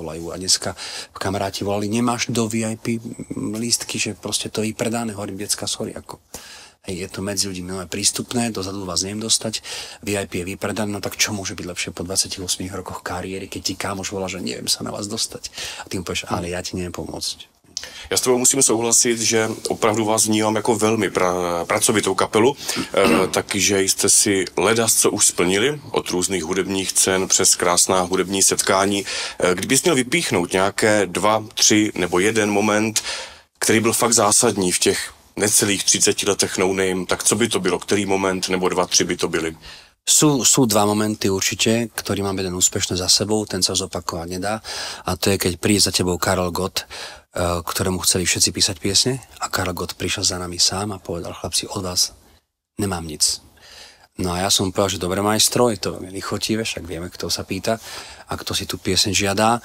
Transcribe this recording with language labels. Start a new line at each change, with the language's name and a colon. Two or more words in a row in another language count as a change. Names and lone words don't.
Slovak: A dneska kamaráti volali, nemáš do VIP lístky, že proste to je predané, hovorím, decka, sorry, ako... Hej, je to medzi ľuďmi nové prístupné, dozadu vás neviem dostať, VIP je vypredané, no tak čo môže byť lepšie po 28 rokoch kariéry, keď ti kámoš volá, že neviem sa na vás dostať. A ty mu povieš, ale ja ti neviem pomôcť.
Czech: Já s tebou musím souhlasit, že opravdu vás vnímám jako velmi pracovitou kapelu, takže jste si ledas, co už splnili, od různých hudebních cen přes krásná hudební setkání. Kdybys měl vypíchnout nějaké 2, 3 nebo 1 moment, který byl fakt zásadní v těch necelých 30 letech No Name, tak co by to bylo? Který moment nebo 2, 3 by to byly?
Slovak: Sú 2 momenty určite, ktorý mám jeden úspešný za sebou, ten sa zopakovať nedá. A to je, keď príde za tebou Karel Gott, ktorému chceli všetci písať piesne, a Karel Gott prišiel za nami sám a povedal, chlapci, od vás nemám nic. No a ja som povedal, že dobre, majstro, je to veľmi chotivé, však vieme, kto sa pýta a kto si tú pieseň žiadá.